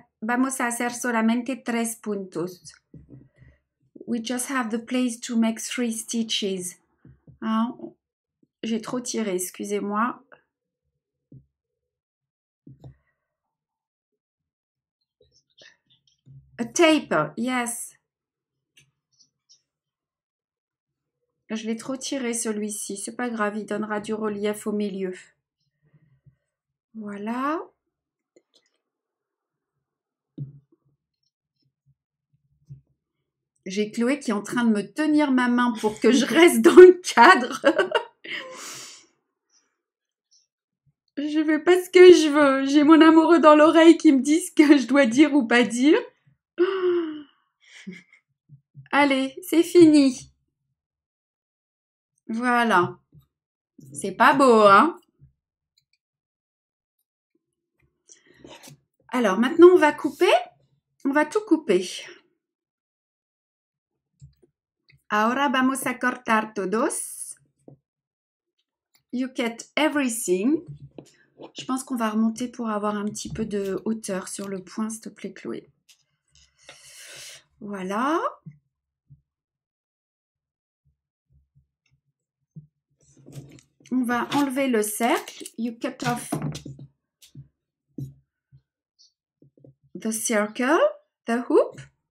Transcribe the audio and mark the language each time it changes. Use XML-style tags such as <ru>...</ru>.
<es>Vamos a hacer solamente 3 puntos.</es> <en>We just have the place to make 3 stitches. Hein?</en> <fr>J'ai trop tiré, excusez-moi.</fr> <en>A tape, yes.</en> <fr>Je l'ai trop tiré celui-ci, c'est pas grave, il donnera du relief au milieu. Voilà. J'ai Chloé qui est en train de me tenir ma main pour que je reste dans le cadre. Je fais pas ce que je veux. J'ai mon amoureux dans l'oreille qui me dit ce que je dois dire ou pas dire. Allez, c'est fini. Voilà. C'est pas beau, hein? Alors, maintenant, on va couper. On va tout couper.</fr> <es>Ahora vamos a cortar todos.</es> <en>You get everything.</en> <fr>Je pense qu'on va remonter pour avoir un petit peu de hauteur sur le point, s'il te plaît, Chloé. Voilà. On va enlever le cercle.</fr> <en>You cut off the circle, the hoop.</en>